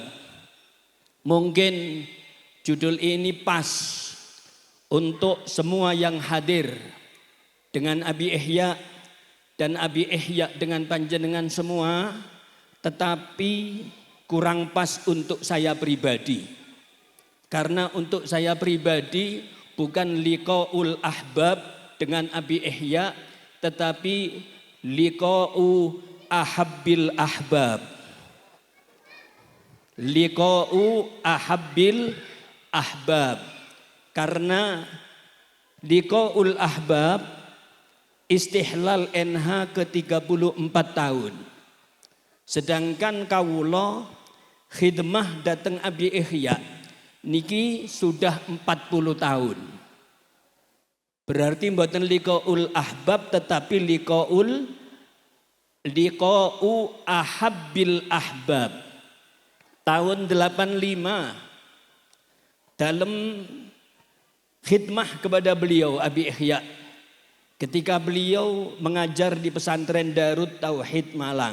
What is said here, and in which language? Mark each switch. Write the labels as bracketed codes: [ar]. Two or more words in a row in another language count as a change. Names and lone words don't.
[id] Mungkin judul ini pas untuk semua yang hadir, dengan Abi Ihya dan Abi Ihya dengan panjenengan semua, tetapi kurang pas untuk saya pribadi. Karena untuk saya pribadi bukan [ar] لقاء الأحباب [id] dengan Abi Ihya, [ar] tetapi لقاء أحب الأحباب. لقاء أحب الأحباب. [id] Karena [ar] لقاء الأحباب [id] istihlal NH ke-34 tahun. [jv] Sedangkan kawula khidmah dateng Abi Ihya niki [id] sudah 40 tahun. Berarti mboten [ar] لقاء الأحباب [id] tetapi [ar] لقاء أحب الأحباب. [id] Tahun 85 dalam khidmah kepada beliau Abi Ihya ketika beliau mengajar di pesantren Darut Tauhid Malang.